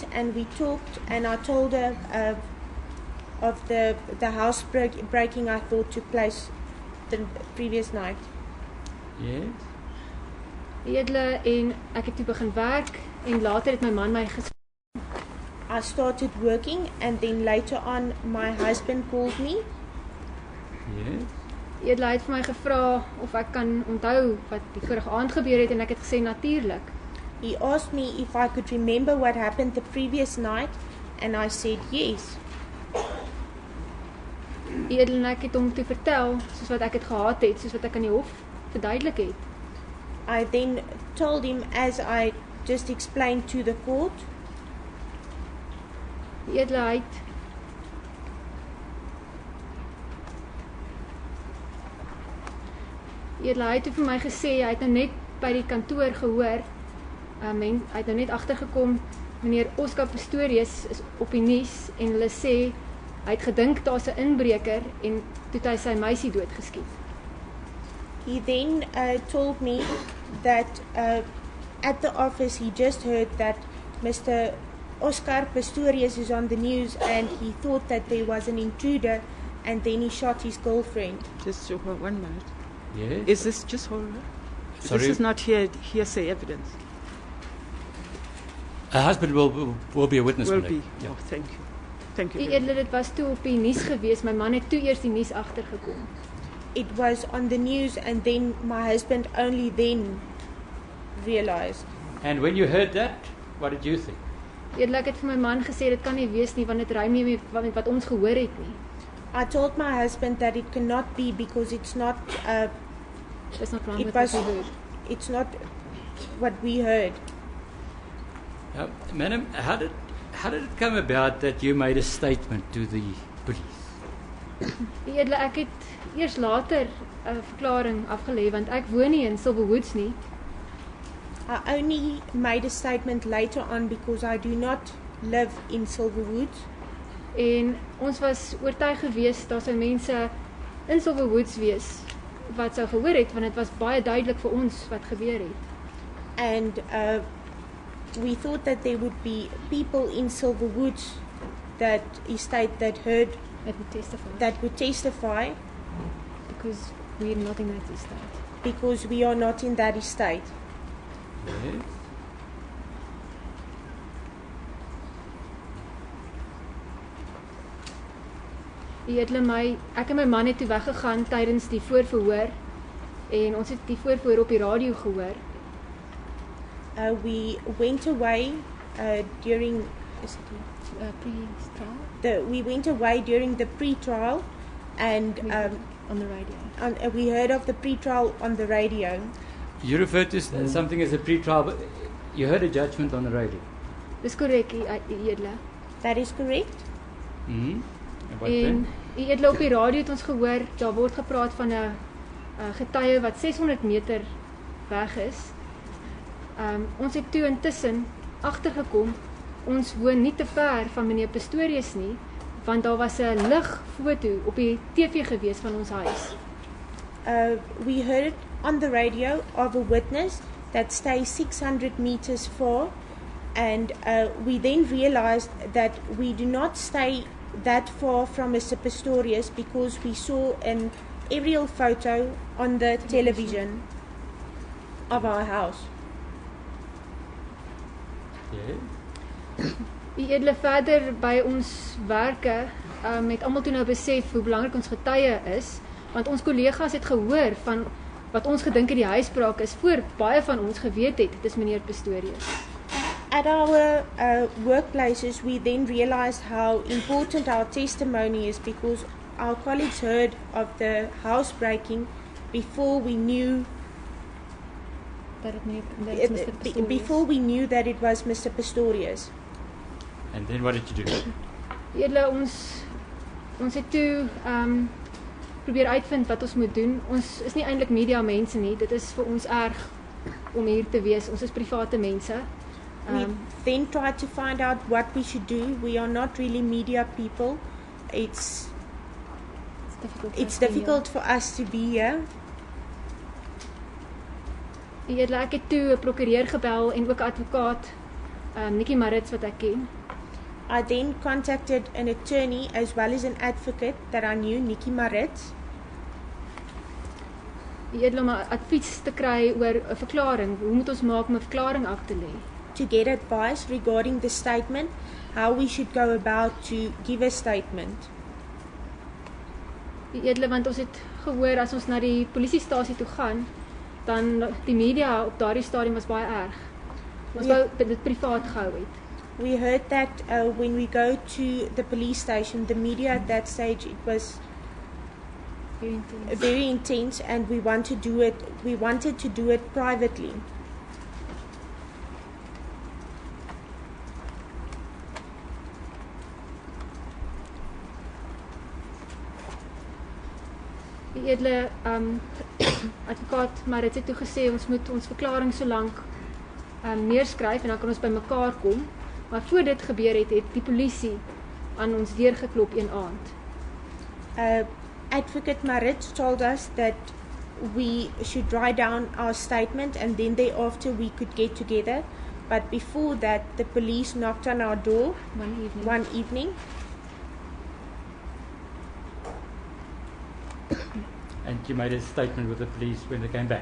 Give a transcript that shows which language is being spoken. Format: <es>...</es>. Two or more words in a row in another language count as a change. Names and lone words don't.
<en>and we talked, and I told her of the house breaking I thought took place the previous night. Yes.</en> <af>Edele, en ek het toe begin werk en later het my man my</af> <en>I started working, and then later on my husband called me. Yes.</en> <af>Edele het vir my gevra of ek kan onthou wat die vorige aand gebeur het en ek het gesê natuurlik.</af> <en>He asked me if I could remember what happened the previous night, And I said yes.</en> <af>U edel, en ek het hom toe vertel, soos wat ek het gehad het, soos wat ek aan die hof verduidelik het.</af> <en>I then told him as I just explained to the court.</en> <af>U edel, hy het vir my gesê, hy het nou net by die kantoor gehoor, en hy het nou net agtergekom, meneer Oscar Pistorius is op die nuus, en hulle sê, hy het gedink daar's 'n inbreker, en toe het hy sy meisie doodgeskiet.</af> <en>He then told me that at the office he just heard that Mr. Oscar Pistorius is on the news and he thought that there was an intruder and then he shot his girlfriend. Just 1 minute. Yes. Is this just hold on? Sorry? This is not hearsay evidence. A husband will be a witness. Will my be. lady. Yeah. Oh, thank you. Thank you.</en> <af>U edel, dit was toe op die nuus gewees, my man het toe eers die nuus agtergekom.</af> <en>It was on the news and then my husband only then realized. And when you heard that, what did you think?</en> <af>U edel, ek het vir my man gesê, dit kan nie wees nie, want dit rym nie met wat ons gehoor het nie.</af> <en>I told my husband that it cannot be because it's not That's not wrong it with was what we heard. it's not what we heard. Madam, how did it come about that you made a statement to the police?</en> <af>U edel, ek het eers later 'n verklaring afgelê, want ek woon nie in Silverwoods nie.</af> <en>I only made a statement later on because I do not live in Silverwoods.</en> <af>En ons was oortuig gewees daar sou mense in Silverwoods wees wat sou gehoor het, want dit was baie duidelik vir ons wat gebeur het.</af> <en>And we thought that there would be people in Silverwoods that estate that heard That would testify. that would testify Because we're not in that estate. because we are not in that estate. Yes.</en> <af>U edel, ek en my man het toe weggegaan tydens die voorverhoor en ons het die voorverhoor op die radio gehoor.</af> <en>We went away during Pre-trial we went away during the pre-trial, and on the radio. we heard of the pre-trial on the radio. You referred to something as a pre-trial, but you heard a judgment on the radio.</en> <af>Dis korrek, u edel.</af> <en>That is correct. Mm-hmm. And what</en> <af>En</af> <en>then?</en> <af>u edel, op die radio het ons gehoor, daar word gepraat van 'n getuie wat 600 meter weg is. Ons het toe intussen agtergekom, ons woon nie te ver van meneer Pistorius nie, want daar was 'n ligfoto op die TV gewees van ons huis.</af> <en>We heard on the radio of a witness that stays 600 meters far, and we then realized that we do not stay that far from Mr. Pistorius because we saw an aerial photo on the television of our house. Yes.</en> <af>U edele, verder by ons werke het almal toe nou besef hoe belangrik ons getuie is, want ons kollegas het gehoor van wat ons gedink het die huisbraak is, voor baie van ons geweet het, dit is meneer Pistorius.</af> <en>At our workplaces, we then realized how important our testimony is because our colleagues heard of the housebreaking before we knew</en> <af>Dat het Mr. Pistorius.</af> <en>before we knew that it was Mr. Pistorius. And then what did you do?</en> <af>Edele, ons het toe probeer uitvind wat ons moet doen. Ons is nie eintlik media mense nie. Dit is vir ons erg om hier te wees. Ons is private mense.</af> <en>We then tried to find out what we should do. We are not really media people. It's difficult for us to be here.</en> <af>Edele, ek het toe 'n prokureur gebel en ook 'n advokaat, Nikki Marits wat ek ken.</af> <en>I then contacted an attorney as well as an advocate that I knew, Nikki Marits.</en> <af>Edele, om advies te kry oor 'n verklaring. Hoe moet ons maak om 'n verklaring af te lê?</af> <en>To get advice regarding the statement, how we should go about to give a statement.</en> <af>Edele, want ons het gehoor as ons na die polisiestasie toe gaan, dan die media op daardie stadium was baie erg. Ons wou dit privaat gehou het.</af> <en>We heard that when we go to the police station, the media at that stage, it was very intense, and we wanted to do it privately.</en> <af>Die edele advokaat Marit het toe gesê ons moet ons verklaring so lank neerskryf en dan kan ons by mekaar kom. Maar voor dit gebeur het die polisie aan ons deur geklop een aand.</af> <en>Advocate Marit told us that we should write down our statement and then thereafter we could get together. But before that, the police knocked on our door one evening. And you made a statement with the police when they came back.</en>